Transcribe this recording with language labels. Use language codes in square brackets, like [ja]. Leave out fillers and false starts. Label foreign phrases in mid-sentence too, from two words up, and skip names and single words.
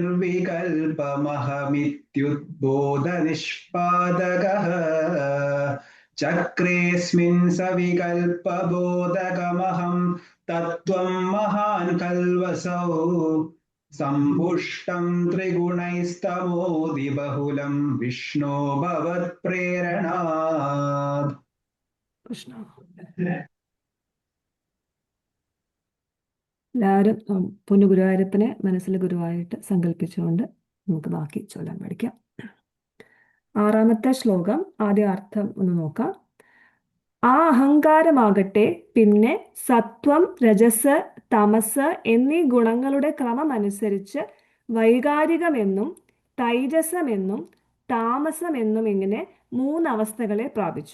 [sa] निर्विकल्पमहमित्युद्बोधनिष्पादकः चक्रेऽस्मिन् सविकल्पबोधकमहं तत्त्वं महान् खल्वसौ सम्पुष्टं त्रिगुणैस्तमोदिबहुलं विष्णो भवत्प्रेरणात् [ml] കൃഷ്ണ എല്ലാവരും പൊന്നു ഗുരുവായൂരപ്പനെ മനസ്സിൽ ഗുരുവായിട്ട് സങ്കല്പിച്ചുകൊണ്ട് നമുക്ക് ബാക്കി ചൊല്ലാൻ പഠിക്കാം. 6ാമത്തെ ശ്ലോകം ആദ്യ അർത്ഥം ഒന്ന് നോക്കാം. ആ അഹങ്കാരമാകട്ടെ പിന്നെ സത്വം, രജസ്, തമസ് എന്നീ ഗുണങ്ങളുടെ ക്രമമനുസരിച്ച് വൈകാരികമെന്നും തൈജസമെന്നും താമസമെന്നും ഇങ്ങനെ 3 അവസ്ഥകളെ പ്രാപിച്ചു.